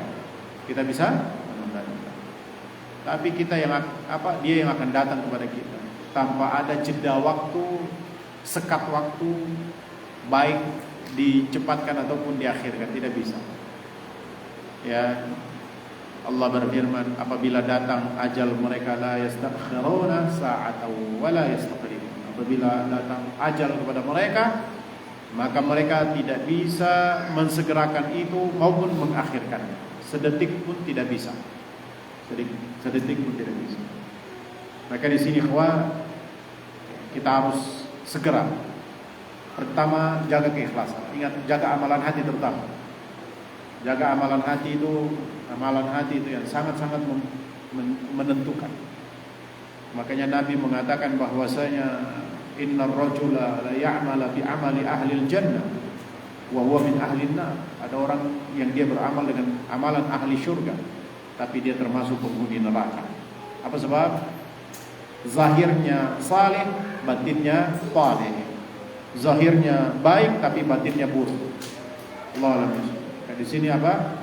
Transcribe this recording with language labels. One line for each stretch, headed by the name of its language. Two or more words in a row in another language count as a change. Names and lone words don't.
Indonesian: Kita bisa menunda-nunda. Tapi kita yang dia yang akan datang kepada kita tanpa ada jeda waktu, sekat waktu, baik dicepatkan ataupun diakhirkan, tidak bisa. Ya, Allah berfirman, apabila datang ajal mereka
Arabic: لا يستأخرون ساعة ولا يستقدمون.
Indonesian: Apabila datang ajal kepada mereka, maka mereka tidak bisa mensegerakan itu maupun mengakhirkan. Sedetik pun tidak bisa. Sedetik pun tidak bisa. Maka di sini kita harus segera. Pertama, jaga keikhlasan. Ingat, jaga amalan hati terutama. Jaga amalan hati itu yang sangat-sangat menentukan. Makanya Nabi mengatakan bahwasanya
Arabic: إن الرجل لا يعمل بعمل أهل الجنة وهو من أهل النار.
Indonesian: Ada orang yang dia beramal dengan amalan ahli syurga, tapi dia termasuk penghuni neraka. Apa sebab? Zahirnya saleh, batinnya taleh. Zahirnya baik tapi batinnya buruk.
Arabic: الله أعلم.
Indonesian: Di sini apa?